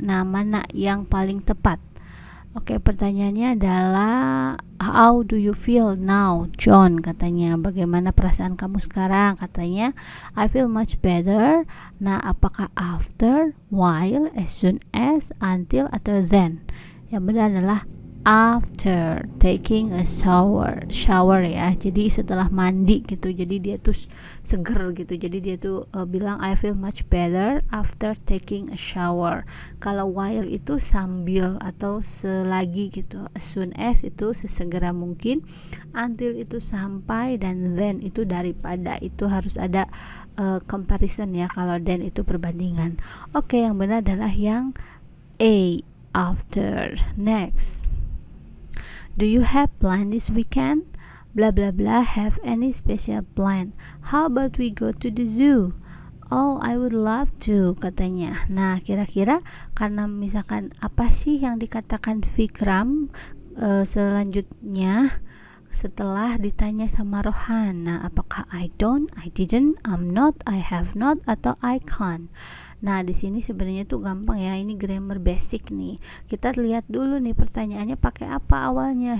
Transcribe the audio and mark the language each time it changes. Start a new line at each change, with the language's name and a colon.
Indonesian: Nah, mana yang paling tepat? Pertanyaannya adalah
English: how do you feel now, John?
Indonesian: Katanya, bagaimana perasaan kamu sekarang?
English: Katanya, I feel much better.
Indonesian: Nah, apakah after, while, as soon as, until, atau then? Yang benar adalah after taking a shower ya, jadi setelah mandi gitu, jadi dia tuh seger gitu, jadi dia tuh bilang
English: I feel much better after taking a shower.
Indonesian: Kalau while itu sambil atau selagi gitu, as soon as itu sesegera mungkin, until itu sampai, dan then itu daripada. Itu harus ada comparison ya, kalau then itu perbandingan. Yang benar adalah yang A, after.
English: Next, do you have plan this weekend? Blah blah blah, have any special plan? How about we go to the zoo? Oh, I would love to, katanya.
Indonesian: Nah, kira-kira karena misalkan apa sih yang dikatakan Vikram selanjutnya setelah ditanya sama Rohan? Nah, apakah I don't, I didn't, I'm not, I have not, atau I can't? Nah, di sini sebenarnya tuh gampang ya, ini grammar basic nih. Kita lihat dulu nih pertanyaannya pakai apa awalnya.